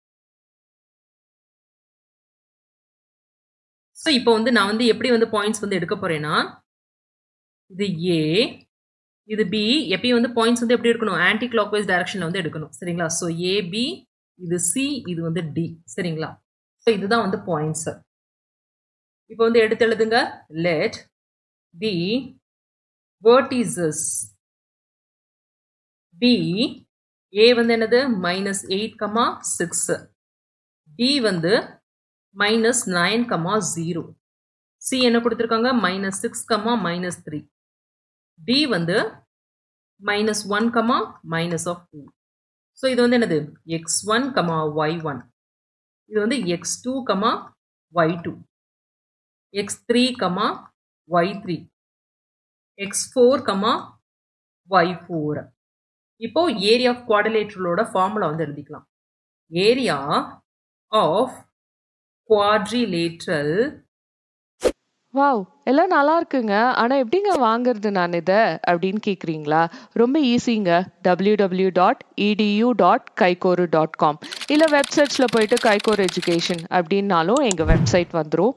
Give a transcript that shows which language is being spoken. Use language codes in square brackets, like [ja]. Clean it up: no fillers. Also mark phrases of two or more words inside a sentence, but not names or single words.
[ta] ஸோ இப்போ வந்து நான் வந்து எப்படி வந்து பாயிண்ட்ஸ் வந்து எடுக்க போறேன்னா, இது A, இது B. எப்பயும் வந்து பாயிண்ட்ஸ் வந்து எப்படி இருக்கணும்? [en] anti clockwise direction [ta] வந்து எடுக்கணும். சரிங்களா? ஸோ AB, இது C, இது வந்து D. சரிங்களா? ஸோ இதுதான் வந்து பாயிண்ட்ஸ். இப்போ வந்து எடுத்து எழுதுங்க. [en] let the vertices B, A [ta] வந்து என்னது? -8, 6. B வந்து -9, 0. C என்ன கொடுத்திருக்காங்க? -6, -3. D வந்து -1, -2. ஸோ இது வந்து என்னது? x1, y1. இது வந்து x2, y2. x3, y3. x4, y4. இப்போ [en] area of quadrilateral [ta] ஃபார்முலா வந்து எழுதிக்கலாம். [en] area of quadrilateral [ta] வாவ்! எல்லாம் நல்லா இருக்குங்க. ஆனா எப்படிங்க வாங்குறது நான் இத? அப்படின்னு கேட்குறீங்களா? ரொம்ப ஈஸிங்க. www.edu.kaikoru.com இல்ல [en] web search [ta] போயிட்டு கைகோர் எஜுகேஷன் அப்படின்னாலும் எங்க வெப்சைட் வந்துரும்.